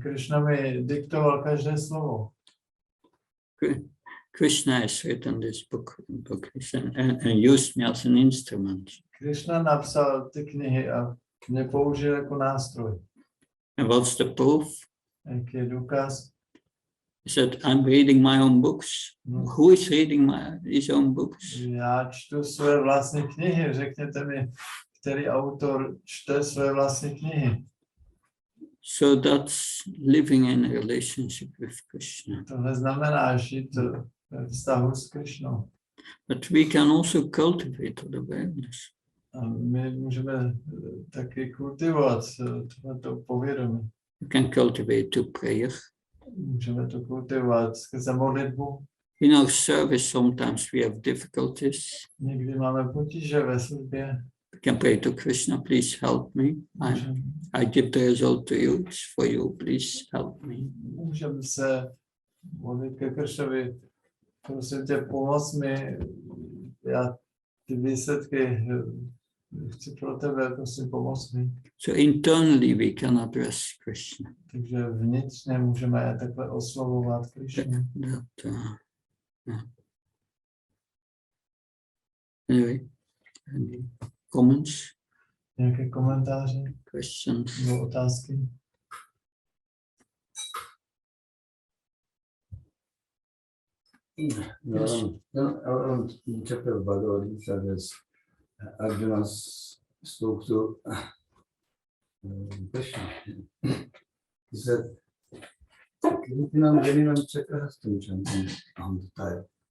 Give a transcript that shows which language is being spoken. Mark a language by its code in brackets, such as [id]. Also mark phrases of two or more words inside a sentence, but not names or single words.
[cs] Krishna mi diktoval každé slovo. [en] Krishna has written this book and used me as an instrument. [cs] Krishna napsal ty knihy a mě použil jako nástroj. [en] And what's the proof? [cs] Jaký je důkaz? [en] He said, I'm reading my own books. Who is reading his own books? [cs] Já čtu své vlastní knihy. Řekněte mi, který autor čte své vlastní knihy. [en] So that's living in a relationship with Krishna. [cs] Tohle znamená žít ve vztahu s Krishnou. [en] But we can also cultivate that awareness. [cs] A my můžeme taky kultivovat tohleto povědomí. [en] We can cultivate to prayer. [cs] Můžeme to kultivovat skrze modlitbu. [en] In our service, sometimes we have difficulties. [cs] Někdy máme potíže ve službě. [en] We can pray to Krishna, please help me. I give the result to you. It's for you. Please help me. [cs] Můžeme se modlit ke Kršnovi. Prosím tě, pomoz mi. Já ty výsledky chci pro tebe, prosím, pomoz mi. [en] So internally we can address Krishna. [cs] Takže vnitřně můžeme takhle oslovovat Krishnu. [en] Anyway, any comments? [cs] Nějaké komentáře? [en] Questions? [cs] Nebo otázky? [en] No, chapter of Bhagavad Gita, there's Arjuna spoke to Krishna. He said, Kirtinam Janinam Chakrahastam chanting on the tile.